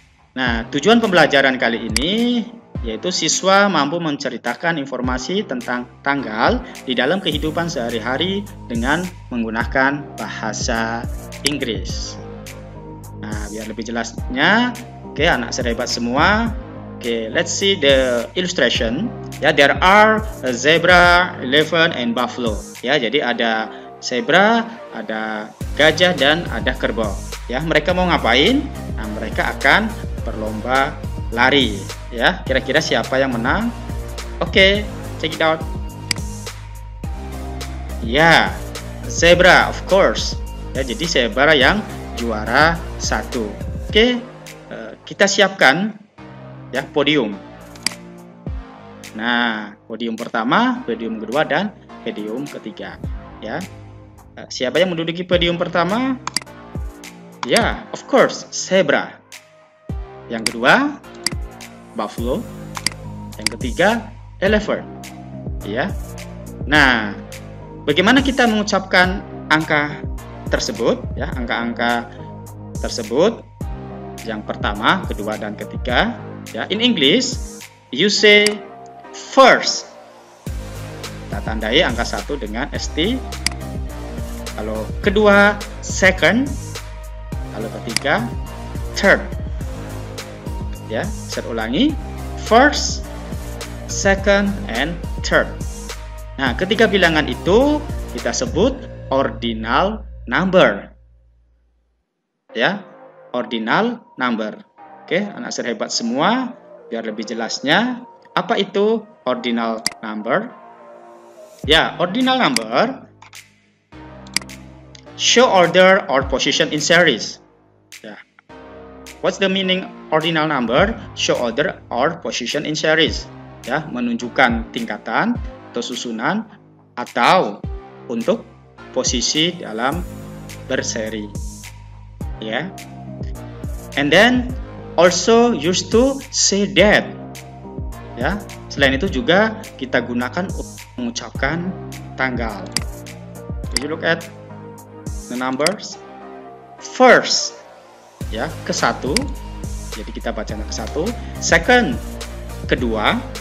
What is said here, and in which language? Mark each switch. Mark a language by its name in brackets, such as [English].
[Indonesian] Nah, tujuan pembelajaran kali ini yaitu siswa mampu menceritakan informasi tentang tanggal di dalam kehidupan sehari-hari dengan menggunakan bahasa Inggris. Nah, biar lebih jelasnya, oke, anak sehebat semua. [English] Okay, let's see the illustration. Ya, there are a zebra, elephant, and buffalo. [Indonesian] Ya, jadi ada zebra, ada gajah, dan ada kerbau. Ya, mereka mau ngapain? Nah, mereka akan berlomba lari. Ya, kira-kira siapa yang menang? Oke, [English] check it out. [Indonesian] Ya, zebra, [English] of course. [Indonesian] Ya, jadi zebra yang juara 1. Oke, kita siapkan. Ya, podium. Nah, podium pertama, podium kedua, dan podium ketiga. Ya, siapa yang menduduki podium pertama? Ya, [English] of course, [Indonesian] zebra. Yang kedua, buffalo. Yang ketiga, elephant. Ya. Nah, bagaimana kita mengucapkan angka tersebut? Ya, angka-angka tersebut. Yang pertama, kedua, dan ketiga. [English] Ya, in English, you say first. [Indonesian] Kita tandai angka 1 dengan ST. Kalau kedua, second. Kalau ketiga, third. Ya, saya ulangi. First, second, and third. Nah, ketiga bilangan itu kita sebut ordinal number. Ya, ordinal number. Oke, anak serhebat semua, biar lebih jelasnya, apa itu ordinal number? [English] Ya, ordinal number show order or position in series. Ya. What's the meaning ordinal number? Show order or position in series. [Indonesian] Ya, menunjukkan tingkatan atau susunan atau untuk posisi dalam berseri. Ya. [English] And then also used to say that. [Indonesian] Ya, selain itu juga kita gunakan untuk mengucapkan tanggal. [English] You look at the numbers. First, ya, [Indonesian] ke 1. Jadi kita bacanya ke 1. Second, kedua.